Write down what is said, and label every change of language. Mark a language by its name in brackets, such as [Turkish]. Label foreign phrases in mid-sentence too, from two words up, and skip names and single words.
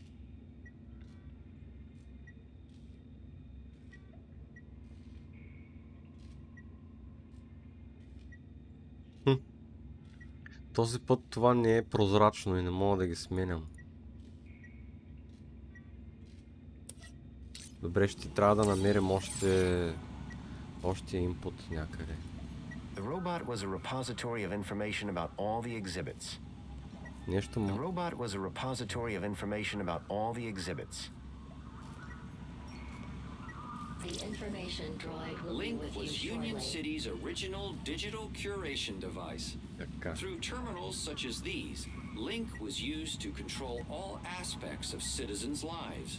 [Bulgarian] Този път това не е прозрачно и не мога да ги сменям. Добре, ще трябва да намерим още инпут някъде. [English] The robot was a repository of information about all the exhibits. [Bulgarian] Нещо му... [English] The robot was a repository of information about all the exhibits. The information droid will Link be with was you Union shortly. City's original digital curation device. Through terminals such as these, Link was used to control all aspects of citizens' lives.